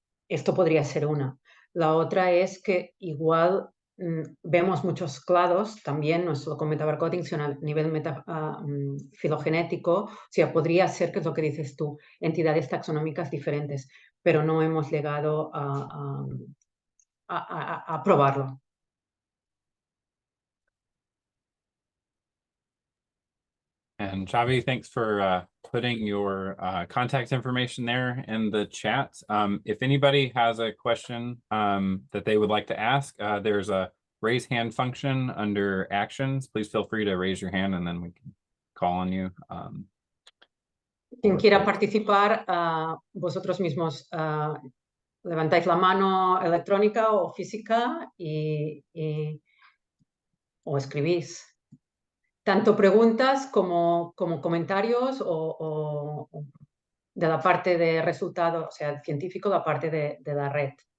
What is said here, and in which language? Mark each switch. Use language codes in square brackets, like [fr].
[es] Esto podría ser una. La otra es que igual vemos muchos clados, también nos lo comenta Barcotinson a nivel filogenético, o sea, podría ser, que es lo que dices tú, entidades taxonómicas diferentes, pero no hemos llegado a probarlo. [en] And Xavi, thanks for putting your contact information there in the chat. If anybody has a question that they would like to ask, there's a raise hand function under actions. Please feel free to raise your hand and then we can call on you. [es] Quien quiera participar, vosotros mismos levantáis la mano electrónica o física o escribís. Tanto preguntas como comentarios o de la parte de resultado, o sea, científico, la parte de la red.